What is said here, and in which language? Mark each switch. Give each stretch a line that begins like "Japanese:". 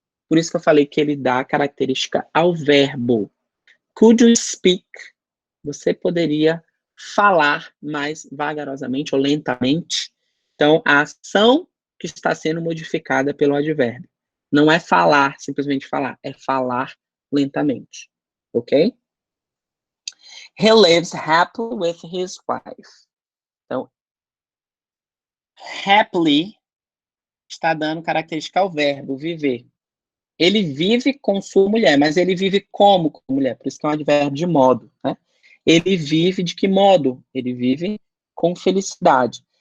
Portuguese: Por isso que eu falei que ele dá característica ao verbo.
English: Could you speak?
Portuguese: Você poderia falar mais vagarosamente ou lentamente. Então, a ação que está sendo modificada pelo advérbio. Não é falar, simplesmente falar. É falar lentamente. Ok?
English: He lives happily with his wife.
Portuguese: Então, happily está dando característica ao verbo, viver. Ele vive com sua mulher, mas ele vive como com a mulher, por isso que é um advérbio de modo, né? Ele vive de que modo? Ele vive com felicidade.